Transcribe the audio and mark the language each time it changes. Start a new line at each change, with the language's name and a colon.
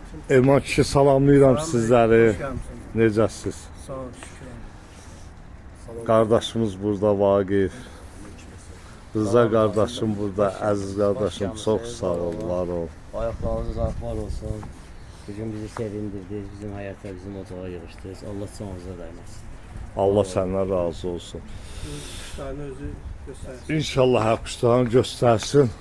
Azerbaijani: Elman kişi salamlayıram sizləri. Necəsiz? Sağ ol, şükür.
Turkish: Kardeşimiz burada Vaqif. Rıza kardeşim burada, Əziz kardeşim çok sağ ol, var ol. Ayaklarınız var olsun. Bugün bizi sevindirdiniz, bizim hayata,
Azerbaijani: bizim ocağa yığışdınız. Allah çoğunuza dəyməsin. Allah səndən razı olsun.
Turkish: Kuşlarını özü göstersin. İnşallah hər kuşlarını göstersin.